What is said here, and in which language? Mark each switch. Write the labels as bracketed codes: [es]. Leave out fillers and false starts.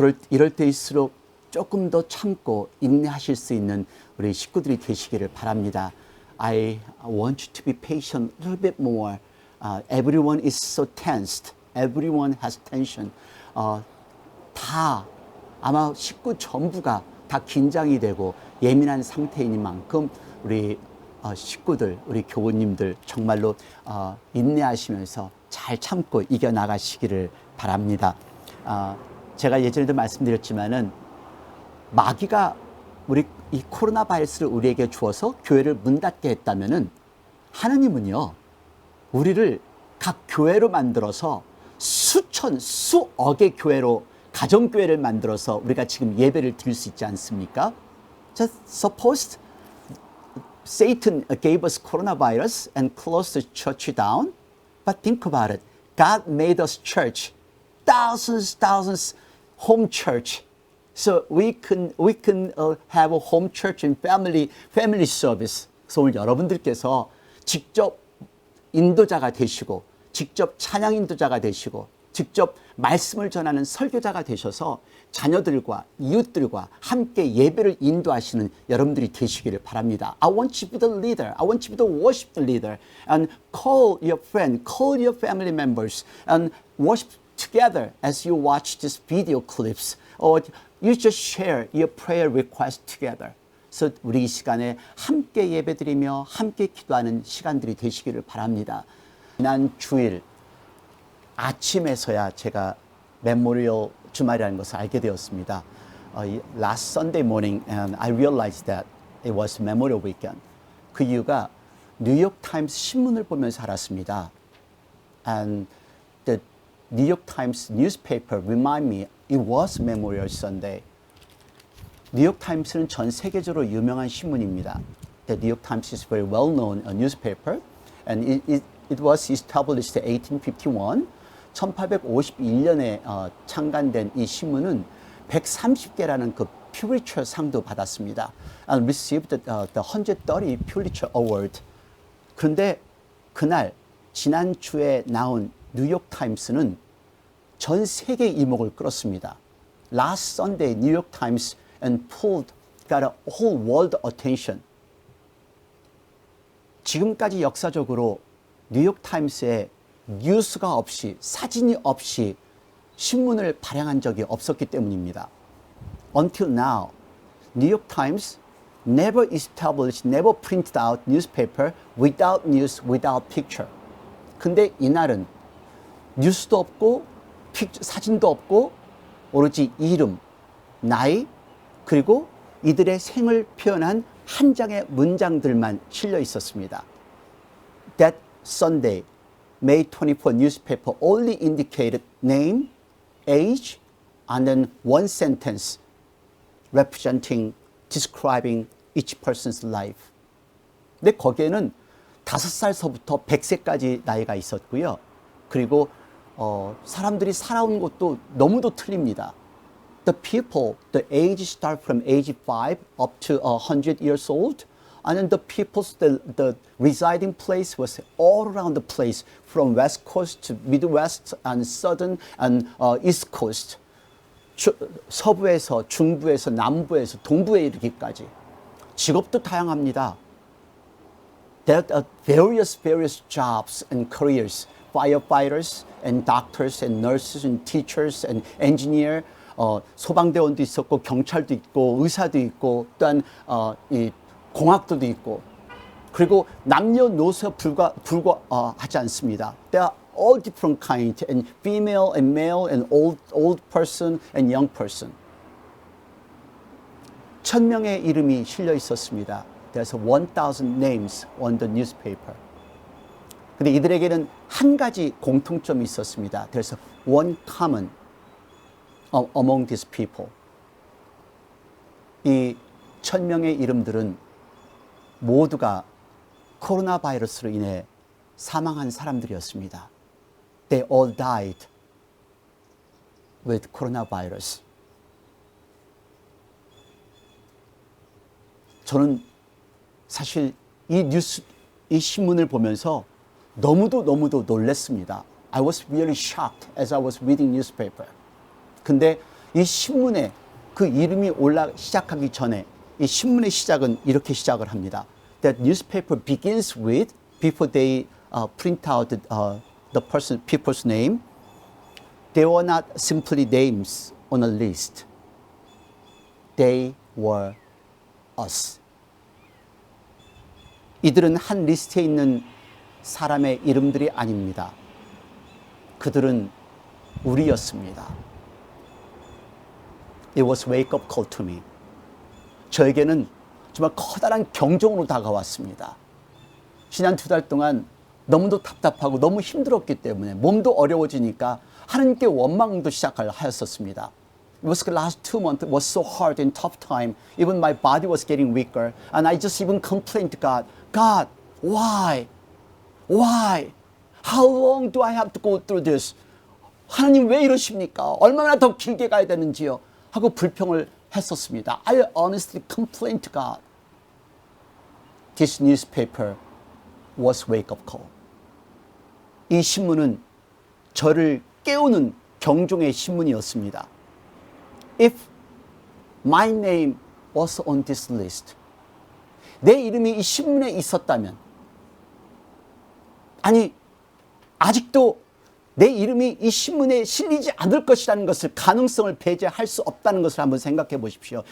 [ko] 이럴 때일수록 조금 더 참고 인내하실 수 있는 우리 식구들이 되시기를 바랍니다. [en] I want you to be patient a little bit more. Everyone is so tensed. Everyone has tension. [ko] 다 아마 식구 전부가 다 긴장이 되고 예민한 상태이니만큼 우리 식구들, 우리 교우님들 정말로 인내하시면서 잘 참고 이겨나가시기를 바랍니다. 제가 예전에도 말씀드렸지만은 마귀가 우리 이 코로나 바이러스를 우리에게 주어서 교회를 문 닫게 했다면은 하나님은요 우리를 각 교회로 만들어서 수억의 교회로 가정교회를 만들어서 우리가 지금 예배를 드릴 수 있지 않습니까? [en] Just suppose Satan gave us coronavirus and closed the church down. But think about it. God made us church. Thousands home church. So we can have a home church and family service. [ko] 그래서 오늘 여러분들께서 직접 인도자가 되시고 직접 찬양 인도자가 되시고 직접 말씀을 전하는 설교자가 되셔서 자녀들과 이웃들과 함께 예배를 인도하시는 여러분들이 되시기를 바랍니다. [en] I want you to be the leader. I want you to be the worship leader. And call your friend, call your family members and worship together as you watch these video clips. Or you just share your prayer request together. [ko] 그래서 우리 이 시간에 함께 예배드리며 함께 기도하는 시간들이 되시기를 바랍니다. 지난 주일 아침에서야 제가 메모리얼 주말이라는 것을 알게 되었습니다. [en] Last Sunday morning, and I realized that it was Memorial Weekend. [ko] 그 이유가 뉴욕 타임스 신문을 보면서 알았습니다. [en] And the New York Times newspaper remind me it was Memorial Sunday. [ko] 뉴욕 타임스는 전 세계적으로 유명한 신문입니다. [en] The New York Times is very well known a newspaper, and it was established in 1851. [ko] 1851년에 창간된 이 신문은 130개라는 그 퓰리처 상도 받았습니다. [en] And received the 130 Pulitzer Award. [ko] 그런데 그날 지난주에 나온 뉴욕 타임스는 전 세계 이목을 끌었습니다. [en] Last Sunday, New York Times and got a whole world attention. [ko] 지금까지 역사적으로 뉴욕 타임스에 뉴스가 없이 사진이 없이 신문을 발행한 적이 없었기 때문입니다. [en] Until now, New York Times never established, never printed out newspaper without news, without picture. [ko] 근데 이날은 뉴스도 없고 사진도 없고 오로지 이름, 나이, 그리고 이들의 생을 표현한 한 장의 문장들만 실려 있었습니다. [en] That Sunday, May 24 newspaper only indicated name, age, and then one sentence. representing, describing each person's life. [ko] 근데 거기에는 5살서부터 100세까지 나이가 있었고요. 그리고 사람들이 살아온 것도 너무도 틀립니다. [en] The people, the age start from age 5 up to 100 years old. And then the people's, the residing place was all around the place, from West Coast to Midwest and Southern and East Coast. [ko] 서부에서, 중부에서, 남부에서, 동부에 이르기까지. 직업도 다양합니다. [en] There are various jobs and careers. Firefighters and doctors and nurses and teachers and engineer. [ko] 소방대원도 있었고, 경찰도 있고, 의사도 있고, 또한 이 공학도도 있고, 그리고 남녀노소 불과하지 않습니다. [en] They are all different kind, and female and male and old person and young person. [ko] 1000명의 이름이 실려 있었습니다. [en] There's 1,000 names on the newspaper. [ko] 근데 이들에게는 한 가지 공통점이 있었습니다. [en] There's one common among these people. [ko] 이 1000명의 이름들은 모두가 코로나 바이러스로 인해 사망한 사람들이었습니다. [en] They all died with coronavirus. [ko] 저는 사실 이 신문을 보면서 너무도 놀랐습니다. [en] I was really shocked as I was reading newspaper. [ko] 근데 이 신문에 그 이름이 시작하기 전에 이 신문의 시작은 이렇게 시작을 합니다. [en] That newspaper begins with, before they print out the people's name, they were not simply names on a list. They were us. [ko] 이들은 한 리스트에 있는 사람의 이름들이 아닙니다. 그들은 우리였습니다. [en] It was wake up call to me. [ko] 저에게는 정말 커다란 경종으로 다가왔습니다. 지난 2달 동안 너무도 답답하고 너무 힘들었기 때문에 몸도 어려워지니까 하나님께 원망도 시작하였었습니다. [en] It was the last 2 months was so hard and tough time. Even my body was getting weaker, and I just even complained to God. God, why? Why? How long do I have to go through this? [ko] 하나님 왜 이러십니까? 얼마나 더 길게 가야 되는지요? 하고 불평을 했었습니다. [en] I honestly complained to God. This newspaper was wake-up call. [ko] 이 신문은 저를 깨우는 경종의 신문이었습니다. [en] If my name was on this list, [ko] 내 이름이 이 신문에 있었다면, 아니 아직도 내 이름이 이 신문에 실리지 않을 것이라는 것을, 가능성을 배제할 수 없다는 것을 한번 생각해 보십시오.